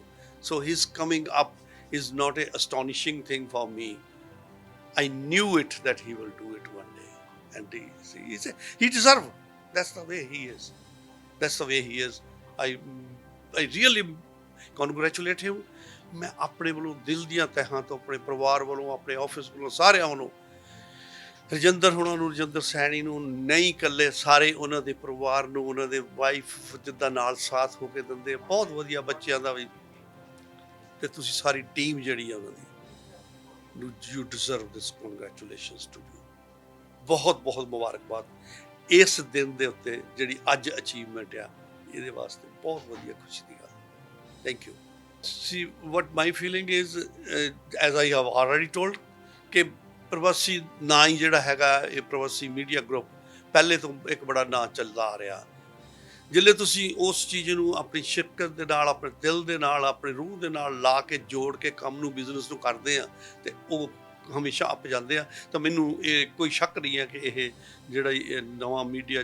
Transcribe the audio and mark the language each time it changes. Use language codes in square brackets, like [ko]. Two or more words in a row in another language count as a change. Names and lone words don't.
[en] So his coming up is not an astonishing thing for me. I knew it that he will do it one day. And he deserves. That's the way he is. That's the way he is. I really congratulate him. [pa] ਮੈਂ ਆਪਣੇ ਵਾਲਿਆਂ ਦਿਲ ਦੀਆਂ ਤਹਾਂ ਤੋਂ ਆਪਣੇ ਪਰਿਵਾਰ ਵਾਲਿਆਂ ਆਪਣੇ ਆਫਿਸ ਵਾਲਿਆਂ ਸਾਰੇ ਵਾਲਿਆਂ ਰਜਿੰਦਰ ਹੁਣਾਂ ਨੂੰ ਰਜਿੰਦਰ ਸੈਣੀ ਨੂੰ ਨਹੀਂ ਇਕੱਲੇ ਸਾਰੇ ਉਹਨਾਂ ਦੇ ਪਰਿਵਾਰ ਨੂੰ ਉਹਨਾਂ ਦੇ ਵਾਈਫ ਜਿੱਦਾਂ ਨਾਲ ਸਾਥ ਹੋ ਕੇ ਦਿੰਦੇ ਬਹੁਤ ਵਧੀਆ ਬੱਚਿਆਂ ਦਾ ਵੀ ਤੇ ਤੁਸੀਂ ਸਾਰੀ ਟੀਮ ਜਿਹੜੀ ਆ ਉਹਨਾਂ ਦੀ [en] you deserve this congratulations to [pa] ਯੂ ਬਹੁਤ ਬਹੁਤ ਮੁਬਾਰਕਬਾਦ ਇਸ ਦਿਨ ਦੇ ਉੱਤੇ ਜਿਹੜੀ ਅੱਜ ਅਚੀਵਮੈਂਟ ਆ ਇਹਦੇ ਵਾਸਤੇ ਬਹੁਤ ਵਧੀਆ ਖੁਸ਼ੀ ਦੀ ਗੱਲ [en] thank you See what my feeling is as I have already told [pa] ਕਿ ਪ੍ਰਵਾਸੀ ਨਾਂ ਹੀ ਜਿਹੜਾ ਹੈਗਾ ਇਹ ਪ੍ਰਵਾਸੀ ਮੀਡੀਆ ਗਰੁੱਪ ਪਹਿਲੇ ਤੋਂ ਇੱਕ ਬੜਾ ਨਾਂ ਚੱਲਦਾ ਆ ਰਿਹਾ ਜਿੱਲੇ ਤੁਸੀਂ ਉਸ ਚੀਜ਼ ਨੂੰ ਆਪਣੀ ਸ਼ਿਰਕਤ ਦੇ ਨਾਲ ਆਪਣੇ ਦਿਲ ਦੇ ਨਾਲ ਆਪਣੇ ਰੂਹ ਦੇ ਨਾਲ ਲਾ ਕੇ ਜੋੜ ਕੇ ਕੰਮ ਨੂੰ ਬਿਜ਼ਨਸ ਨੂੰ ਕਰਦੇ ਆ ਤੇ ਉਹ ਹਮੇਸ਼ਾ ਅੱਪ ਜਾਂਦੇ ਆ ਤਾਂ ਮੈਨੂੰ ਇਹ ਕੋਈ ਸ਼ੱਕ ਨਹੀਂ ਹੈ ਕਿ ਇਹ ਜਿਹੜਾ ਇਹ ਨਵਾਂ ਮੀਡੀਆ